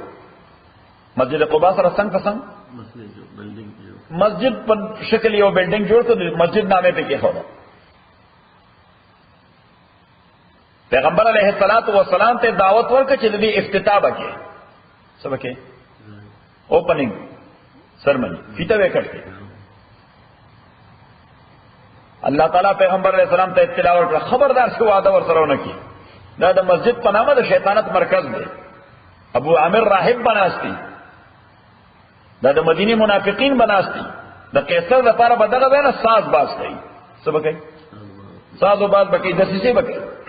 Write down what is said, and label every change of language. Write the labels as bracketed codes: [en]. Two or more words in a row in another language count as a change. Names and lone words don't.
[ps] مسجد قبا سره څنګ په څنګ مسجد په شکل یو بلډینګ جوړ کړ، مسجد نامه په کې خورا. پیغمبر [ar] علیہ الصلوۃ والسلام [ps] ته دعوت ورکړه چې د دې افتتاح وکړي. څه وکړي؟ [en] opening ceremony [ps] فیته وکړي. [ar] اللہ تعالیٰ [ps] پیغمبر [ar] علیہ السلام [ps] ته اطلاع ورکړه خبردار شو وعده ورسره ونه کړي. دا د مسجد په نامه د شیطانت مرکز دی. ابو عامر راهب بناستی، دا د مدینه منافقین بناستی. د قیصر لپاره بدغه وینه ساز باز کوي. څه وکړي؟ ساز او باز بکې دسیسه بکې.